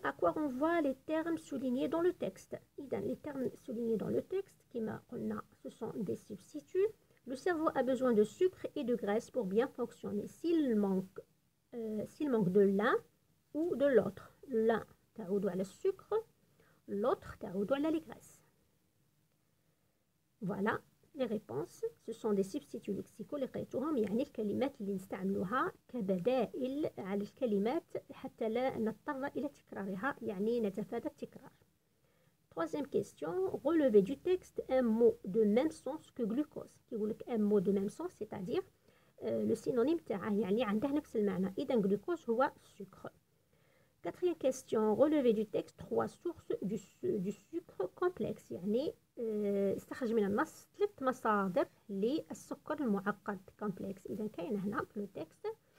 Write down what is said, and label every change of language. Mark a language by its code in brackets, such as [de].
[fr] À quoi renvoient les termes soulignés dans le texte? Les termes soulignés dans le texte, ce sont des substituts. Le cerveau a besoin de sucre et de graisse pour bien fonctionner. S'il manque de l'un ou de l'autre, l'un [ar] تعود على [fr] الsucre, l'autre تعود على les graisses. Voilà les réponses. Ce sont des substituts lexicaux [ar] اللي قريتوهم، الكلمات اللي نستعملوها كبدائل على الكلمات حتى لا نضطر إلى تكرارها، نتفادى التكرار. [fr] Troisième question. Relever du texte un mot de même sens que glucose. [ar] يقول لك [fr] un mot de même sens, c'est-à-dire le synonyme [ar] تاعه، عنده نفس المعنى. إذا glucose هو sucre. [fr] Quatrième question. Relever du texte 3 sources du sucre complexe. [ar] استخرج من النص 3 مصادر للسكر المعقد complexe. إذا كاين هنا في le texte.